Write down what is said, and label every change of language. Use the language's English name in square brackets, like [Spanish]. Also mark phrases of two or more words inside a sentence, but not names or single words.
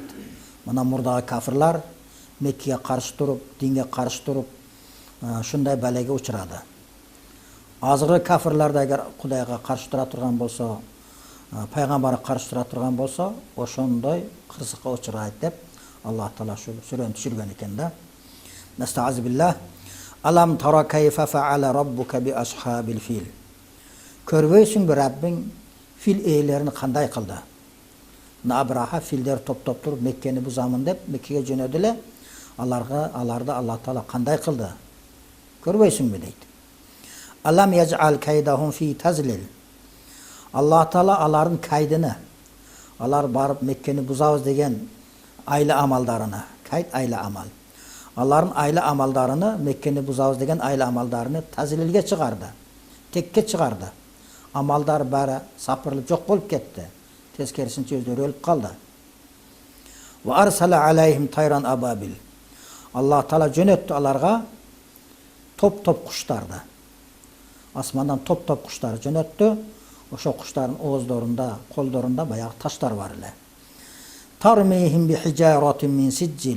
[Kyrgyz] Мына мурдагы кафирлар Меккеге каршы туруп, динге каршы туруп, шундай балеге учурады. Азыркы кафирлар да эгер Кудайга каршы тура турган болсо, пайгамбарга каршы тура турган болсо, ошондой кырсыкка учурайт деп Аллах Таала ушул сүрөнү түшүргөн экен да. [Arabic] نستعيذ بالله. ألم تر كيف فعل ربك بأصحاب الفيل. [Kyrgyz] Көрбөйсүңбү Раббиң фил ээлерин кандай кылды? Абраха филдер топтоп туруп Меккени бузамын деп Меккеге жөнөдү эле. Аларды Аллах Таала кандай кылды? Көрбөйсүңбү дейт. [Arabic] ألم يجعل كيدهم في تضليل. [Kyrgyz] Аллах Таала алардын кайдыны, алар барып Меккени бузабыз деген айла амалдарына, кайд айла амал. Алардын айла амалдарыны, Меккени бузабыз деген айла амалдарыны тазлилге чыгарды, текке чыгарды. Амалдар бары сапырылып жок болуп кетти. Тескерисинче өздөрү өлүп калды. [Arabic] وأرسل عليهم طيرا أبابيل. [Kyrgyz] Аллах Таала жөнөттү аларга топ-топ куштарды. Асмандан топ-топ куштар жөнөттү. Ошо куштардын ооздорунда, колдорунда баягы таштар бар эле. [Arabic] ترميهم بحجارة من سجيل.